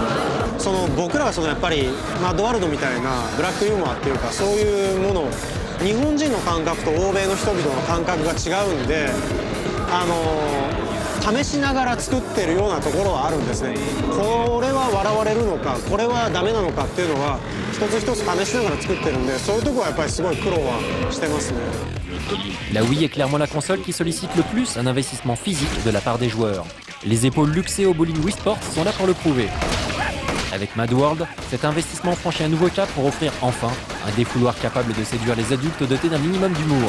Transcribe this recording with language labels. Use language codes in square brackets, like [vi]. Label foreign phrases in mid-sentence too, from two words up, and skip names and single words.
[ja] その僕らはそのやっぱりマッドワールドみたいなブラックユーモアっていうか、そういうものを日本人の感覚と欧米の人々の感覚が違うんで、試しながら作ってるようなところはあるんですね。これは笑われるのか、これはダメなのかっていうのは一つ一つ試しながら作ってるんで、そういうところはやっぱりすごい苦労はしてますね。 [fr] La Wii est clairement la console qui sollicite le plus un investissement physique de la part des joueurs. Les épaules luxées au bowling Wii Sports sont là pour le prouver. Avec Mad World, cet investissement franchit un nouveau cap pour offrir enfin un défouloir capable de séduire les adultes dotés d'un minimum d'humour.